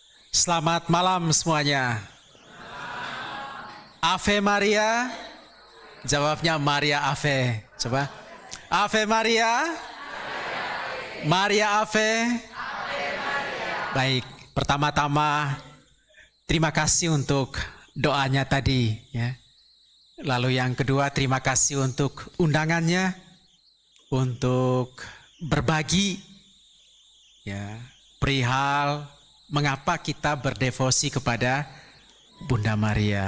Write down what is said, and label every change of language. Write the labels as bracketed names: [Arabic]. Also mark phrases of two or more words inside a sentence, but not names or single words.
[Indonesian] Selamat malam semuanya. [Latin] Ave Maria. [Indonesian] Jawabnya [Latin] Maria Ave. [Indonesian] Coba. [Latin] Ave Maria. Maria Ave. [Indonesian] Baik, pertama-tama terima kasih untuk doanya tadi ya. Lalu yang kedua terima kasih untuk undangannya, untuk berbagi ya perihal mengapa kita berdevosi kepada Bunda Maria.